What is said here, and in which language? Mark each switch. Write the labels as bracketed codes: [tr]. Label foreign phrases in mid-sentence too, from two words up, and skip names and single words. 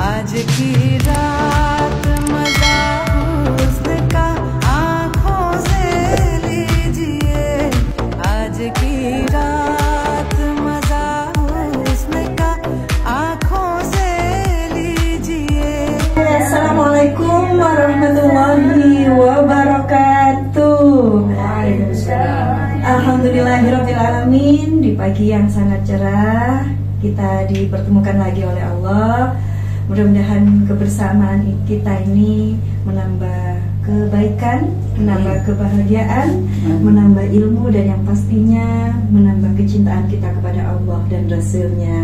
[hi] आज की रात मजा हुस्न का आंखों से लीजिए आज की रात मजा हुस्न का आंखों से लीजिए [ar] السلام عليكم ورحمة الله وبركاته. الحمد لله رب العالمين. [id] Di pagi yang sangat cerah kita dipertemukan lagi oleh Allah. Mudah-mudahan kebersamaan kita ini menambah kebaikan, menambah kebahagiaan, menambah ilmu, dan yang pastinya menambah kecintaan kita kepada Allah dan Rasulnya.